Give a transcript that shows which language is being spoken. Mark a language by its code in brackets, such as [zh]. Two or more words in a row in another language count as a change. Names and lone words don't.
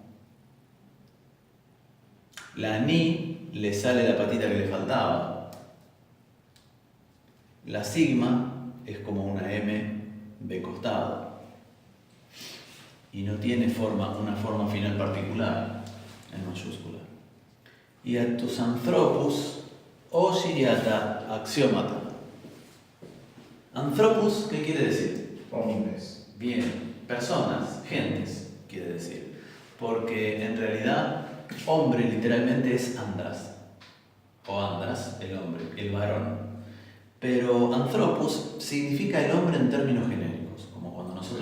[es] La ni le sale la patita que le faltaba. La sigma es como una M de costado y no tiene una forma final particular en mayúscula. Y a tus anthropos osiriata axiomata. Anthropos, ¿qué quiere decir? Hombres. Bien, personas, gentes, quiere decir. Porque en realidad hombre literalmente es andras, o andras, el hombre, el varón. Pero anthropos significa el hombre en términos genéricos, como cuando nosotros